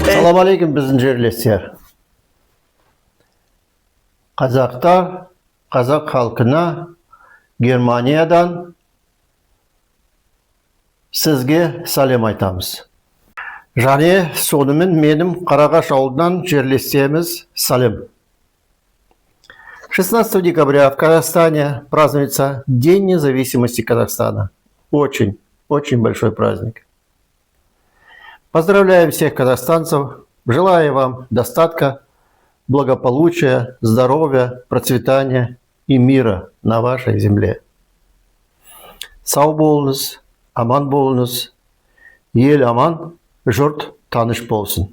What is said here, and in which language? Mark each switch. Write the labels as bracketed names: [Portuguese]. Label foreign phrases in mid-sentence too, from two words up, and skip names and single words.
[Arabic] سلام عليكم [Kazakh] біздің жерлестер. Қазақтар, қазақ халқына Германиядан сізге сәлем айтамыз. Және сонымен менің Қарағаш ауылынан жерлестеріміз сәлем. [Russian] 16 декабря в Казахстане празднуется День независимости Казахстана. Очень большой праздник. Поздравляем всех казахстанцев, желаю вам достатка, благополучия, здоровья, процветания и мира на вашей земле. [Kazakh] Сау болыңыз, аман болыңыз, ел аман, жұрт таныш болсын.